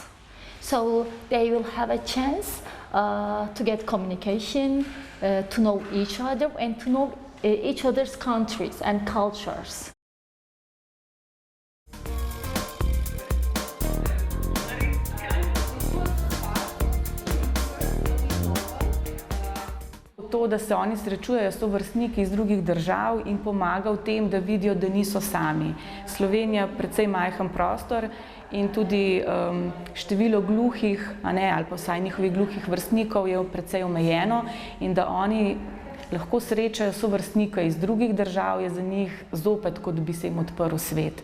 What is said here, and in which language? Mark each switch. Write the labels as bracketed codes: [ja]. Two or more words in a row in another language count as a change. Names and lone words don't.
[en] So they will have a chance to get communication, to know each other and to know each other's countries and cultures. [sl] To, da se oni srečujejo s sovrstniki iz drugih držav in pomaga v tem, da vidijo, da niso sami. Slovenija je precej majhen prostor in tudi število gluhih, ali pa vsaj njihovih gluhih vrstnikov je precej omejeno in da oni lahko srečajo sovrstnike iz drugih držav, je za njih zopet, kot bi se jim odprl svet.